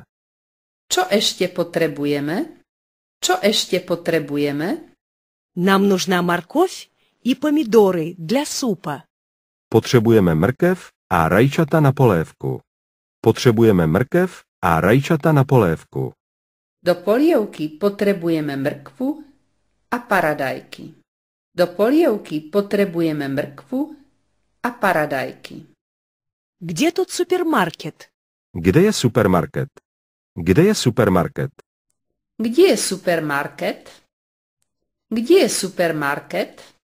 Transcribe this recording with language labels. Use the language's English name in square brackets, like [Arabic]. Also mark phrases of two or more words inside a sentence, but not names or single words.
[Slovak] Čo ešte potrebujeme? Čo ešte potrebujeme? [Russian] Нам нужна морковь и помидоры для супа. [Czech] Potřebujeme mrkev a rajčata na polévku. Potřebujeme mrkev a rajčata na polévku. [Slovak] Do polievky potrebujeme mrkvu a paradajky. Do polievky potrebujeme mrkvu a paradajky. [Russian] Где тут супермаркет? [Slovak] Kde je supermarket? Kde je supermarket? Kde je supermarket? Kde je supermarket?